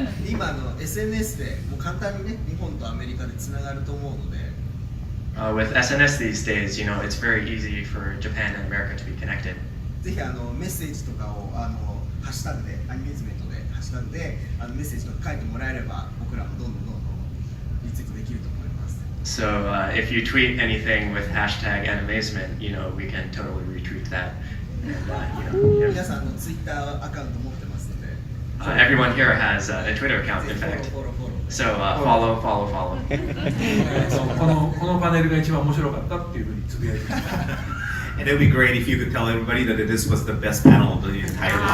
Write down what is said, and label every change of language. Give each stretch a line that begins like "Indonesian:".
Japanese: 今SNS でもう簡単にね、日本とアメリカでつながると思うので。
English: With SNS these days, it's very easy for Japan and America to be connected.
Japanese: ぜひメッセージとかをハッシュタグでアニメズメントでハッシュタグでメッセージとか書いてもらえれば僕らもどんどんリツイートできると思います。
English: So if you tweet anything with hashtag Animazement, we can totally retweet that. And,
Japanese: 皆さんツイッターアカウント持ってますので、
English: Everyone here has a Twitter account, in fact. So follow.
Japanese: このパネルが一番面白かったっていうふうにつぶやいてました。
English: And it would be great if you could tell everybody that this was the best panel of the entire time.